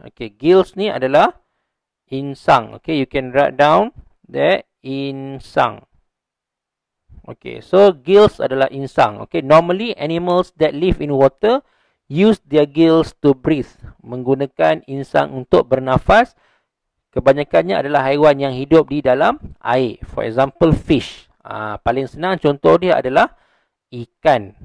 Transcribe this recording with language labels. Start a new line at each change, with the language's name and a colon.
Malay: Okay, gills ni adalah insang.
English: Okay, you can write down that insang.
Malay: Okay, so gills adalah insang.
English: Okay, normally animals that live in water use their gills to breathe.
Malay: Menggunakan insang untuk bernafas. Kebanyakannya adalah haiwan yang hidup di dalam air.
English: For example, fish.
Malay: Paling senang contoh dia adalah ikan.